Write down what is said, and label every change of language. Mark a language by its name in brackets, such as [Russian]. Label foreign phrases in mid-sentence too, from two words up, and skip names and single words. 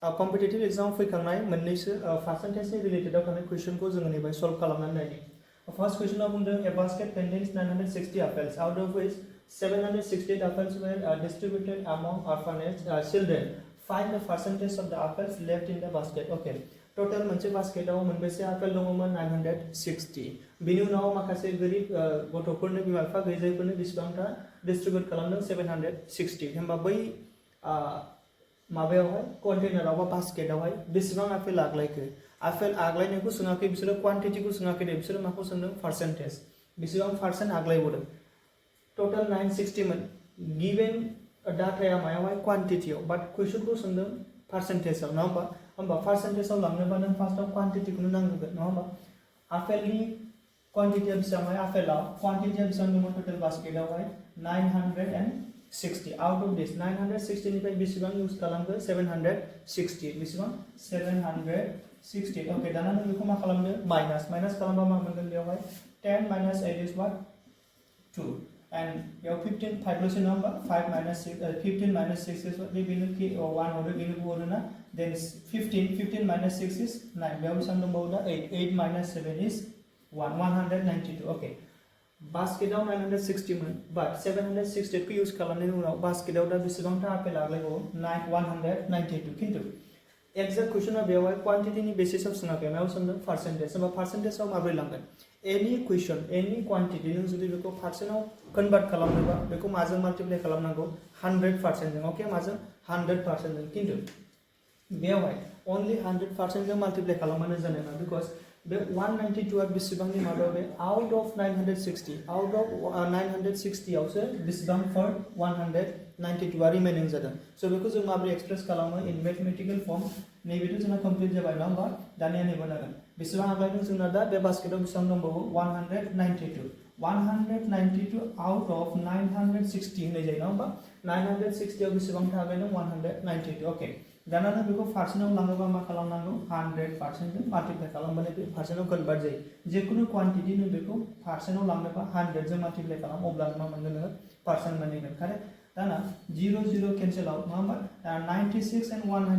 [Bodo] कम्पिटिटिव एग्जाम फैखांनाय मोननैसो पार्सेन्टेजनि रिलेटेडआव थानाय कुइसनखौ जोङो नैबे सल्व खालामनानै नायनि फर्स्ट कुइसनाव बुंदों [English] A basket contains 960 apples out of which 768 apples were distributed among orphanage children find the percentage of the apples left in the basket okay [Bodo] टोटल मोनसे बास्केटआव मोनबेसे आपेल दङमोन [English] 960 [Bodo] बिनि उनाव माखासे गोरिब गथ'फोरनो बिमा बिफा गैजायिफोरनो बेसेबांथा डिस्ट्रिबिउट खालामदों 760 होनबा बै माबायावहाय कन्टेनाराव बा बास्केटआवहाय बेसेबां आपेल आग्लायखो आपेल आग्लायनायखौ सोङाखै बिसोरो क्वान्टिटिखौ सोङाखै दे बिसोरो माखौ सोंदों पार्सेन्टेज बेसेबां पार्सेन्ट आग्लायबोदों टोटल 960 मोन गिवन डाटाया मायावहाय क्वान्टिटियाव बाट कुइसनखौ सोंदों पार्सेन्टेजआव नङा होमबा पार्सेन्टेजआव लांनोबा नों फार्स्टआव क्वान्टिटिखौनो नांगोन नङा होमबा आपेलनि क्वान्टिटिया बेसेबांहाय आपेलाव क्वान्टिटिया बेसेबां दङ टोटल बास्केटआवहाय [English] 960 out of this 960 [Bodo] निफ्राय बेसेबां यूज खालामखो 760 बेसेबां 760 ओके दाना नों बेखौ मा खालामदो माइनास खालामबा मा मोनगोन बेयावहाय [English] 10 minus 8 is what 2 and [Bodo] बेयाव 15 5 लसो नङा होमबा [English] 5 minus 6 15 minus 6 is [Bodo] what बे बेनो के 1 हरो बेनो 2 हरो ना [English] then 15 minus 6 is 9 [Bodo] बेयाव बेसेबां दंबावो दा [English] 8 minus 7 is 192 okay [Bodo] बास्केटआव 960 मोन बाट 760 को यूज खालामनायनि उनाव बास्केटआव दा बेसेबांथा आपेल आग्लायबावो 192 किन्तु एक्जेक्ट क्वेश्चनआ बेयावहाय क्वान्टिटिनि बेसिसआव सोङाखै मायाव सोंदों पार्सेन्टेज होनबा पार्सेन्टेजआव माबोरै लांगोन एनी [English] question any quantity [Bodo] नों जुदि बेखौ पार्सेन्टआव कन्भार्ट खालामनोबा बेखौ माजों माल्टिप्लाइ खालामनांगौ 100% जों ओके माजों 100% जों किन्तु बेयावहाय ओनलि 100% जों माल्टिप्लाइ खालामबानो जानाय नङा बिकज बे 192 आ बेसेबांनि मादाव बे [English] out of 960 out of 960 [Bodo] आवसो बेसेबां फर 192 आ रिमेनिं जादों सो बेखौ जों माबोरै एक्सप्रेस खालामो [English] in mathematical form [Bodo] नैबेथ' जोंना कमप्लीट जाबाय नङा होमबा दानिया नैबे नागोन बेसेबां आग्लायदों जोंना दा बे बास्केटआव बेसेबां दंबावो [English] 192 out of 960 [Bodo] होननाय जायो नङा होमबा 960 आव बेसेबां आग्लायदों 192 ओके दाना नों बेखौ पार्सेन्टआव लाङोबा मा खालामनांगौ 100% जों माल्टिप्लाइ खालामबानो बे पार्सेन्टआव कन्भार्ट जायो जिखुनु क्वान्टिटि नों बेखौ पार्सेन्टआव लांनोबा 100 जों माल्टिप्लाइ खालाम अब्ला मा मोनगोन नोङो पार्सेन्ट मोनगोन कारेक्ट दाना 0 0 [English] cancel out [Bodo] नङा होमबा 96 and